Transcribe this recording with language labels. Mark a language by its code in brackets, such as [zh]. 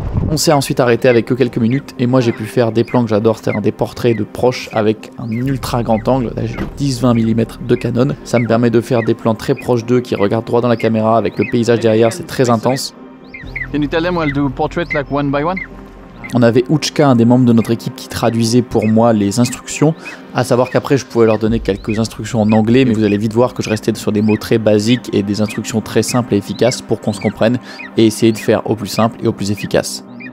[fr] On s'est ensuite arrêté avec eux quelques minutes et moi j'ai pu faire des plans que j'adore, c'est-à-dire des portraits de proches avec un ultra grand angle. Là j'ai 10-20 mm de Canon. Ça me permet de faire des plans très proches d'eux qui regardent droit dans la caméra avec le paysage derrière, c'est très intense. [en] Can you tell them I'll do portrait like one by one? [fr] On avait Uchka, un des membres de notre équipe, qui traduisait pour moi les instructions, à savoir qu'après je pouvais leur donner quelques instructions en anglais, mais vous allez vite voir que je restais sur des mots très basiques et des instructions très simples et efficaces pour qu'on se comprenne et essayer de faire au plus simple et au plus efficace.